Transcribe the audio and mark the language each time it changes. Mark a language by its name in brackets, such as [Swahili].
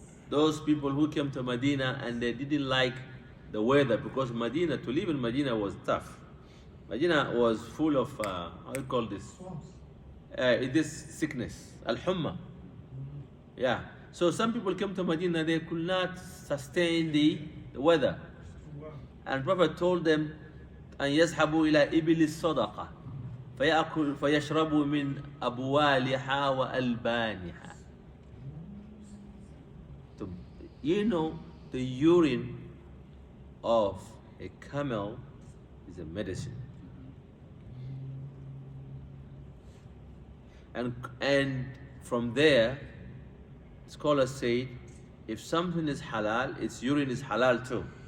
[English] Those people who came to Medina and they didn't like the weather because Medina, to live in Medina was tough. Medina was full of, how do you call this? This sickness, Al-Humma. Yeah. So some people came to Medina, they could not sustain the weather. [Arabic] And Prophet told them, أن يذهبوا إلى إبل الصدقة فيشربوا من أبوالها وألبانها. [English] You know, the urine of a camel is a medicine. And from there, scholars say, if something is halal, its urine is halal too.